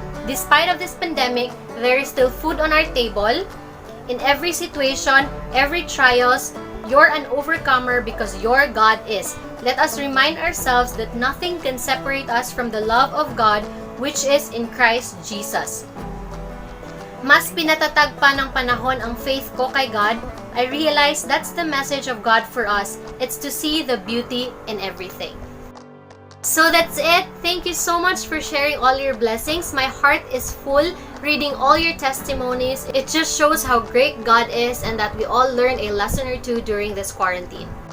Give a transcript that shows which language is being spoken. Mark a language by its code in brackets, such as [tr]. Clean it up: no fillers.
[en] Despite of this pandemic, there is still food on our table. In every situation, every trials, you're an overcomer because your God is. Let us remind ourselves that nothing can separate us from the love of God, which is in Christ Jesus. [tl] Mas pinatatag pa ng panahon ang faith ko kay God. [en] I realize that's the message of God for us. It's to see the beauty in everything. So that's it. Thank you so much for sharing all your blessings. My heart is full reading all your testimonies. It just shows how great God is and that we all learned a lesson or two during this quarantine.